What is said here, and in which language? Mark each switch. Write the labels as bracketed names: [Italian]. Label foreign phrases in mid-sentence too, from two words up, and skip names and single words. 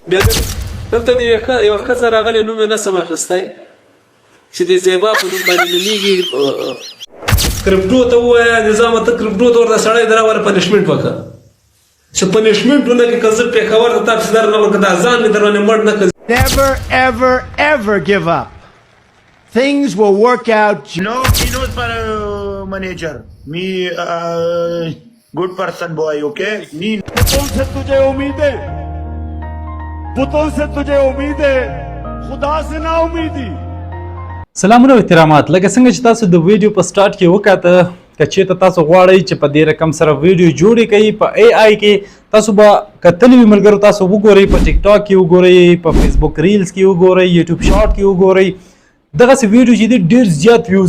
[Pashto] بیا دلته یوه ښځه راغلې نوم یې نسم اخیستی چې د زیبا په نوم باندې نومېږي کرپټو ته ووایه نظامه ته کرپټو ته ورته سړی د راوله پنشمنټ وکړه چې پنشمنټ ونه کړي که زه پېښور ته تاسې در راغلم که دا ځان مې در باندې مړ نه کړي. [English] Never, ever, ever give up. Things will work out. No, he knows for manager. Me, good person boy, okay? Me. [Urdu] پتوں سے تجھے امید ہے، پتوں سے تجھے امید ہے، خدا سے نا امیدی. [Pashto] سلامونه او احترامات. لکه څنګه چې تاسو د ویډیو په سٹارټ کې وکاته که چېرته تاسو غواړئ چې په دې رقم سره ویډیو جوړې کړئ په اے آی کې تاسو به کتلي وي ملګرو تاسو وګورئ په ټیک ټاک کې وګورئ په فیسبوک ریلز کې وګورئ یوټیوب شارټ کې وګورئ دغسې ویډیو چې دی ډېر زیات ویوز